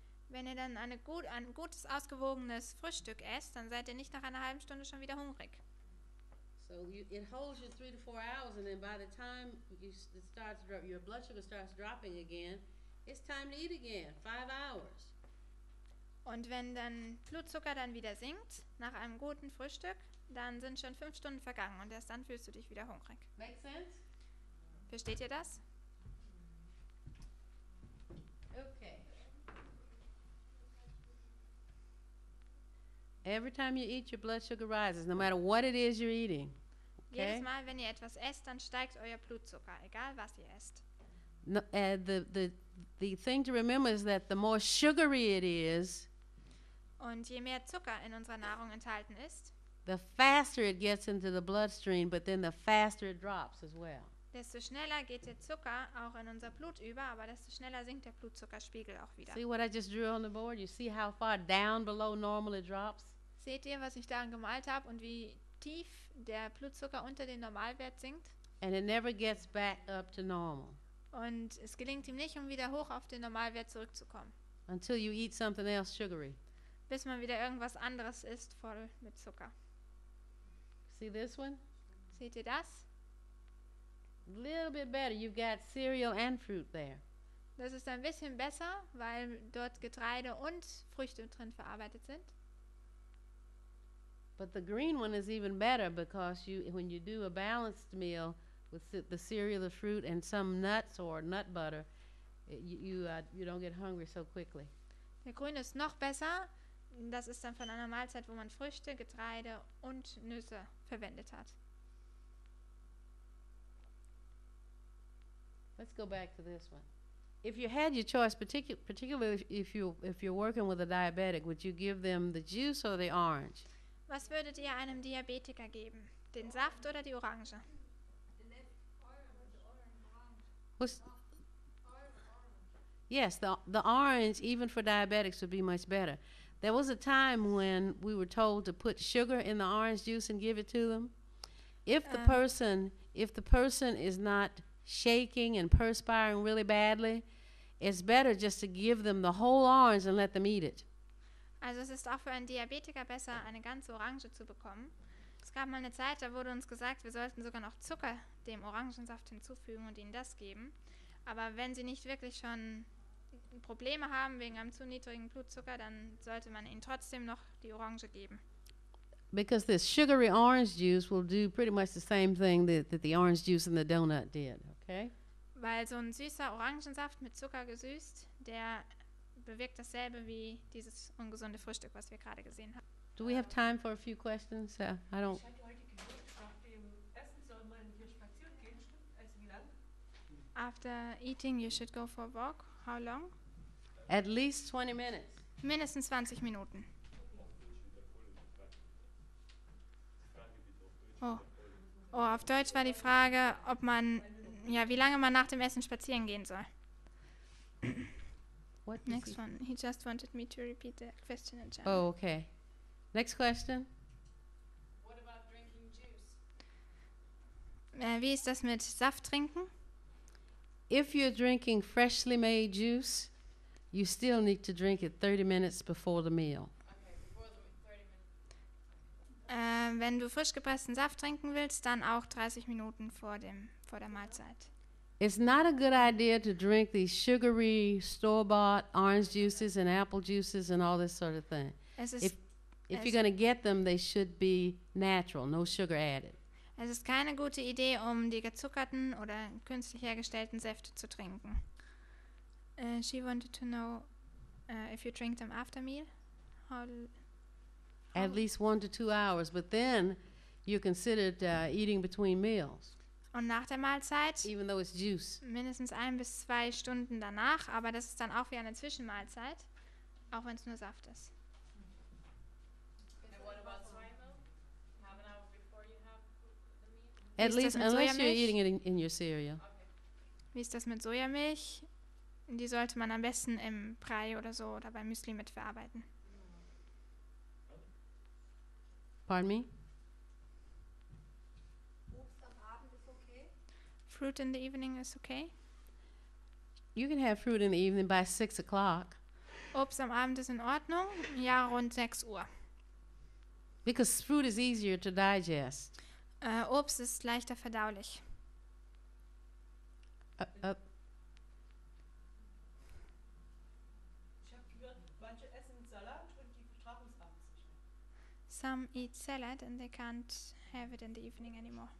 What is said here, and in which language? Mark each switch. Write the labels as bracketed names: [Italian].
[German] Wenn ihr dann ein gutes, ausgewogenes Frühstück esst, dann seid ihr nicht nach einer halben Stunde schon wieder hungrig. [English] So it holds you 3 to 4 hours, and then by the time your blood sugar starts dropping again, it's time to eat again. 5 hours. [German] Und wenn dann Blutzucker dann wieder sinkt, nach einem guten Frühstück, dann sind schon 5 Stunden vergangen und erst dann fühlst du dich wieder hungrig. [English] Make sense? [German] Versteht ihr das? [English] Okay. Every time you eat, your blood sugar rises, no matter what it is you're eating. Okay? [German] Jedes Mal, wenn ihr etwas esst, dann steigt euer Blutzucker, egal was ihr esst. [English] No, the thing to remember is that the more sugary it is, [German] Und je mehr Zucker in unserer Nahrung enthalten ist, [English] the faster it gets into the bloodstream, but then the faster it drops as well. [German] desto schneller geht der Zucker auch in unser Blut über, aber desto schneller sinkt der Blutzuckerspiegel auch wieder. [English] See what I just drew on the board? You see how far down below normal it drops? [German] Seht ihr, was ich da gemalt habe und wie tief der Blutzucker unter den Normalwert sinkt? [English] And it never gets back up to normal [German] Und es gelingt ihm nicht, um wieder hoch auf den Normalwert zurückzukommen, [English] until you eat something else sugary. [German] bis man wieder irgendwas anderes isst, voll mit Zucker. [English] See this one? [German] Seht ihr das? [English] A little bit better. You've got cereal and fruit there. [German] Das ist ein bisschen besser, weil dort Getreide und Früchte drin verarbeitet sind. [English] But the green one is even better because when you do a balanced meal with the cereal, the fruit, and some nuts or nut butter, you don't get hungry so quickly. [German] Der grüne ist noch besser. Das ist dann von einer Mahlzeit, wo man Früchte, Getreide und Nüsse verwendet hat. [English] Let's go back to this one. If you had your choice, particularly if you're working with a diabetic, would you give them the juice or the orange? [German] Was würdet ihr einem Diabetiker geben? Den Saft oder die Orange? [English] Yes, the orange, even for diabetics, would be much better. There was a time when we were told to put sugar in the orange juice and give it to them. If the person is not shaking and perspiring really badly, it's better just to give them the whole orange and let them eat it. [German] Also es ist auch für einen Diabetiker besser, eine ganze Orange zu bekommen. Es gab mal eine Zeit, da wurde uns gesagt, wir sollten sogar noch Zucker dem Orangensaft hinzufügen und ihnen das geben. Aber wenn sie nicht wirklich schon Probleme haben wegen einem zu niedrigen Blutzucker, dann sollte man ihnen trotzdem noch die Orange geben. [English] Because this sugary orange juice will do pretty much the same thing that the orange juice in the donut did, okay? [German] Weil so ein süßer Orangensaft mit Zucker gesüßt, der bewirkt dasselbe wie dieses ungesunde Frühstück, was wir gerade gesehen haben. [English] Do we have time for a few questions? I don't. [German] Ich hatte heute gehört, nach dem Essen soll man hier spazieren gehen. Stimmt? Also wie lang? [English] After eating, you should go for a walk. How long? At least 20 minutes. [German] Mindestens 20 Minuten. Oh, auf Deutsch war die Frage, ob man, wie lange man nach dem Essen spazieren gehen soll. [English] What does Next he- one. He just wanted me to repeat the question in German. Oh, okay. Next question. What about drinking juice? [German] Wie ist das mit Saft trinken? [English] If you're drinking freshly made juice, you still need to drink it 30 minutes before the meal. Okay, before the 30 minutes. [German] Wenn du frisch gepressten Saft trinken willst, dann auch 30 Minuten vor der Mahlzeit. [English] It's not a good idea to drink these sugary store-bought orange juices and apple juices and all this sort of thing. [German] Es ist, [English] If you're going to get them, they should be natural, no sugar added. [German] es ist keine gute Idee, um die gezuckerten oder künstlich hergestellten Säfte zu trinken. [English] She wanted to know if you drink them after meal. At least 1 to 2 hours, but then you're considered eating between meals, [German] Und nach der Mahlzeit [English] even though it's juice. [German] mindestens 1 bis 2 Stunden danach, aber das ist dann auch wie eine Zwischenmahlzeit, auch wenn es nur Saft ist. [English] And what about soy milk? Half an hour before you have the meal? At [German] Ist das [English] least, [German] mit [English] unless you're [German] Sojamilch? [English] eating it in your cereal. Okay. [German] Wie ist das mit Sojamilch? Die sollte man am besten im Brei oder so oder beim Müsli mitverarbeiten. [English] Pardon me? [German] Obst am Abend ist okay? [English] Fruit in the evening is okay. You can have fruit in the evening by 6 o'clock [German] Obst am Abend ist in Ordnung. Ja, rund 6 Uhr. [English] because fruit is easier to digest. [German] Obst ist leichter verdaulich. Ich habe gehört, manche essen Salat und die vertragen es abends nicht mehr. [English] Some eat salad and they can't have it in the evening anymore.